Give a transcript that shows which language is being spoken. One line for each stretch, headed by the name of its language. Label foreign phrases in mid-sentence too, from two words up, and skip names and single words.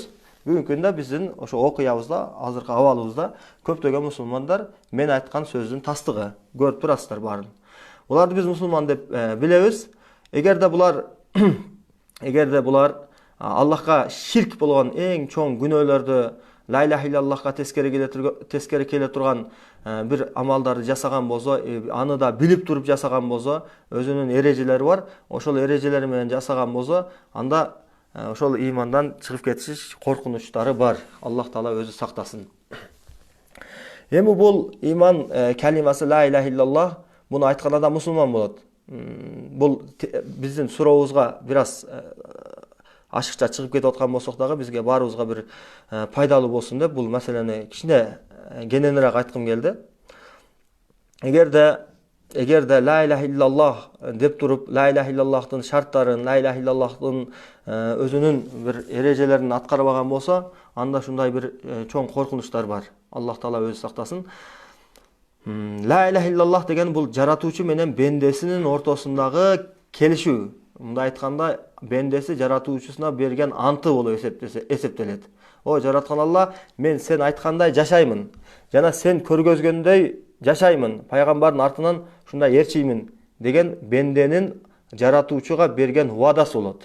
Kyrgyz: Бүгүнкү күндө биздин ошо окуябызда, азыркы абалыбызда көптөгөн мусулмандар мен айткан сөздүн тастыгы, көрүп турасыздар баарын. Буларды биз мусулман деп билебиз. Эгерде булар Аллахка ширк болгон эң чоң күнөөлөрдү,
Arabic: لا إله إلا الله
Kyrgyz: тескери келе турган бир амалдарды жасаган болсо, аны да билип туруп жасаган болсо, өзүнүн эрежелери бар. Ошол эрежелери менен жасаган болсо, анда ошол ыймандан чыгып кетиш коркунучтары бар. Аллах Таала өзү сактасын. Эми бул ыйман калимасы
Arabic: لا إله إلا الله,
Kyrgyz: буну айткан адам мусулман болот. Бул биздин сурообузга бир аз ашыкча чыгып кетип аткан болсок дагы, бизге баарыбызга бир пайдалуу болсун деп бул маселени кичине кененирээк айткым келди. Эгерде
Arabic: لا إله إلا الله
Kyrgyz: деп туруп,
Arabic: لا إله إلا الله
Kyrgyz: шарттарын,
Arabic: لا إله إلا الله
Kyrgyz: өзүнүн бир эрежелерин аткарбаган болсо, анда ушундай бир чоң коркунучтар бар. Аллах Таала өзү сактасын.
Arabic: لا إله إلا الله
Kyrgyz: деген бул жаратуучу менен бендесинин ортосундагы келишүү. Мындай айтканда, бендеси жаратуучусуна берген анты болуп эсептелет. О жараткан Алла, мен сен айткандай жашаймын. Жана сен көргөзгөндөй жашаймын, пайгамбардын артынан ушундай ээрчиймин деген бенденин жаратуучуга берген убадасы болот.